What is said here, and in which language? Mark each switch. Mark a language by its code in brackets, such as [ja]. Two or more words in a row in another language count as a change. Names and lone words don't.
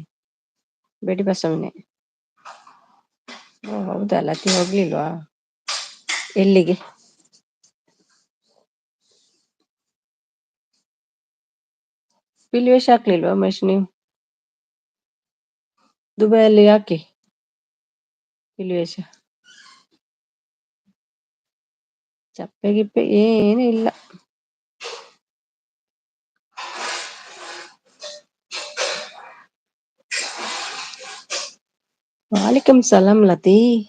[kn] ಬೆಡಿ ಬಸವನೆ. ಓ ಹೌದಾ, ಲತಿ ಹೋಗ್ಲಿಲ್ವಾ? ಎಲ್ಲಿಗೆ? ಪಿಲಿ ವೇಷ ಹಾಕ್ಲಿಲ್ವಾ ಮಹೇಶ್ ನೀವು? ದುಬೈಯಲ್ಲಿ ಯಾಕೆ ಪಿಲಿ ವೇಷ? ಚಪ್ಪೆ ಗಿಪ್ಪೆ ಏನು ಇಲ್ಲ. [ar] وعليكم السلام ಲತಿ.